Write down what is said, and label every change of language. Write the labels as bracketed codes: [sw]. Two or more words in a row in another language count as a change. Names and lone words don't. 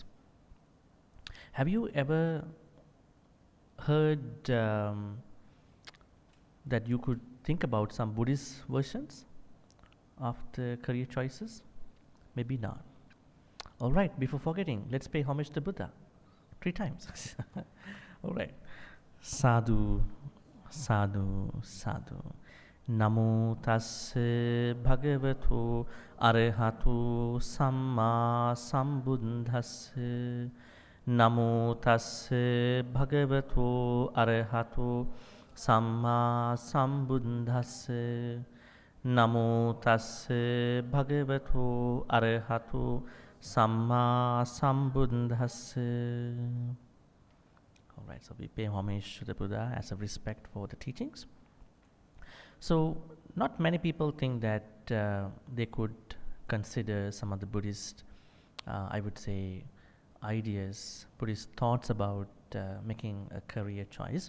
[en] Have you ever heard that you could think about some Buddhist versions of the career choices? Maybe not. All right, before forgetting, let's pay homage to Buddha 3 times. All right. [pi] Sadhu, sadhu, sadhu. Namo tasse bhagavato arahato samma sambuddhasse. Namo tasse bhagavato arahato samma sambuddhasse. Namo tasse bhagavato arahato samma sambuddhasse. [en] All right, so we pay homage to the Buddha as a respect for the teachings. So not many people think that they could consider some of the Buddhist, I would say, ideas, Buddhist thoughts about making a career choice.